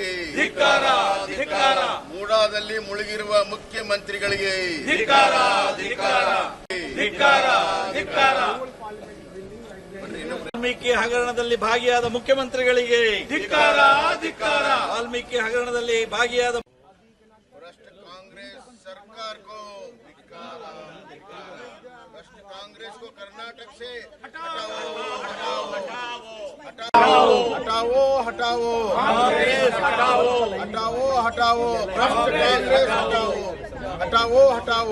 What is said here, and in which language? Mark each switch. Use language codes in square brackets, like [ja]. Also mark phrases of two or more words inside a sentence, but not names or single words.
[kn] ಧಿಕ್ಕಾರ ಧಿಕ್ಕಾರ ಮೂಡಾದಲ್ಲಿ ಮುಳುಗಿರುವ ಮುಖ್ಯಮಂತ್ರಿಗಳಿಗೆ ಧಿಕ್ಕಾರ ಧಿಕ್ಕಾರ ಧಿಕ್ಕಾರ ಧಿಕ್ಕಾರ ವಾಲ್ಮೀಕಿ ಹಗರಣದಲ್ಲಿ ಭಾಗಿಯಾದ ಮುಖ್ಯಮಂತ್ರಿಗಳಿಗೆ ಧಿಕ್ಕಾರ ಧಿಕ್ಕಾರ ವಾಲ್ಮೀಕಿ ಹಗರಣದಲ್ಲಿ ಭಾಗಿಯಾದ [hi] भ्रष्ट कांग्रेस सरकार को भ्रष्ट कांग्रेस को कर्नाटक से हटाओ हटाओ हटाओ हटाओ हटाओ कांग्रेस हटाओ हटाओ हटाओ भ्रष्ट कांग्रेस हटाओ हटाओ हटाओ